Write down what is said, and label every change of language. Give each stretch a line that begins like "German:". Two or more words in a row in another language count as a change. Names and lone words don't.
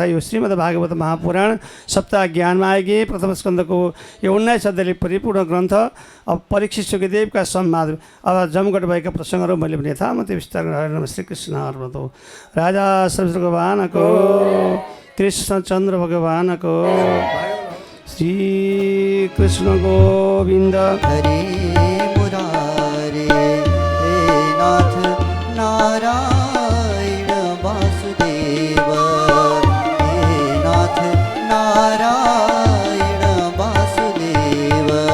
Nepali: यो श्रीमद् भागवत महापुराण सप्ताह ज्ञानमा आएगी प्रथम स्कन्धको यो 19 अध्यायले परिपूर्ण ग्रन्थ। अब परीक्षित सुखदेवका संवाद, अब जमघट भएका प्रसङ्गहरू मैले पनि यथामति विस्तार गरेर श्री कृष्ण अर्पणमस्तु। राजा सरस्वती भगवानको, कृष्णचन्द्र भगवानको, श्री कृष्ण गोविन्द
Sanskrit: हरे मुरारे, हे नाथ नारायण वासुदेव, हे नाथ नारायण वासुदेव।